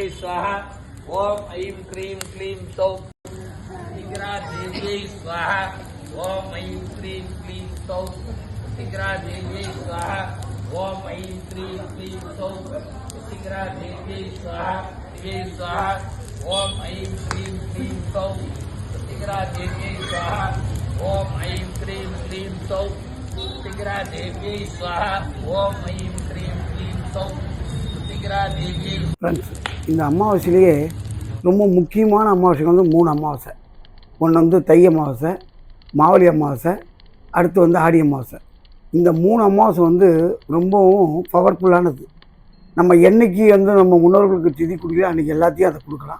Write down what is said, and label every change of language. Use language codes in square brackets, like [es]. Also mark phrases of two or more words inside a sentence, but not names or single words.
[sa] स्वाहा ओम ऐं क्रीं क्लीं सौः प्रतिग्रह देव्यै स्वाहा ओम ऐं क्रीं क्लीं सौः प्रतिग्रह देव्यै स्वाहा ओम ऐं क्रीं क्लीं सौः प्रतिग्रह देव्यै स्वाहा देव्यै स्वाहा ओम ऐं क्रीं क्लीं सौः प्रतिग्रह देव्यै स्वाहा ओम ऐं क्रीं क्लीं सौः प्रतिग्रह देव्यै स्वाहा ओम ऐं क्रीं क्लीं सौः प्रतिग्रह देव्यै। [ta] இந்த அமாவாசையிலேயே ரொம்ப முக்கியமான அமாவாசைகள் வந்து 3 அமாவாசை. ஒன்று வந்து தை அமாவாசை, மாவலி அமாவாசை, அடுத்து வந்து ஆடி அமாவாசை. இந்த 3 அமாவாசை வந்து ரொம்பவும் பவர்ஃபுல்லானது. நம்ம என்றைக்கு வந்து நம்ம முன்னோர்களுக்கு திதி கொடுக்கல அன்றைக்கி எல்லாத்தையும் அதை கொடுக்கலாம்.